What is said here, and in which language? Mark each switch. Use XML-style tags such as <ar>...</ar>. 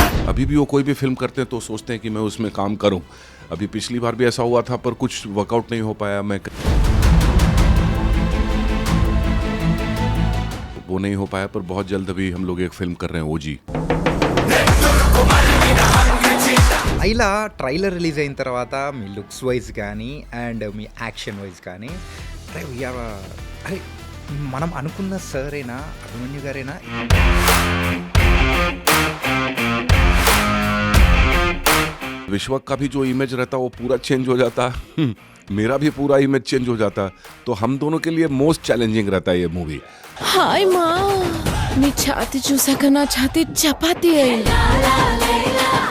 <hi>अभी भी वो कोई भी फिल्म करते हैं तो सोचते हैं कि मैं उसमें काम करूं. अभी पिछली बार भी ऐसा हुआ था पर कुछ वर्कआउट नहीं हो पाया. वो नहीं हो पाया पर बहुत जल्द अभी हम लोग एक फिल्म कर रहे हैं ओजी.</hi> <te>లైలా ట్రైలర్ రిలీజ్ అయిన తర్వాత మీ లుక్స్ వైజ్ కానీ అండ్ మీ యాక్షన్ వైజ్ కానీ అరే మనం అనుకున్న సరేనా అభిమన్యు గారేనా?</te> <hi>विश्व का भी जो इमेज रहता वो पूरा चेंज हो जाता. मेरा भी पूरा इमेज चेंज हो जाता. तो हम दोनों के लिए मोस्ट चैलेंजिंग रहता है ये मूवी.</hi> <te>హాయ్ మా నీ ఛాతి చూసాక నా ఛాతి చపాతీ అయింది.</te>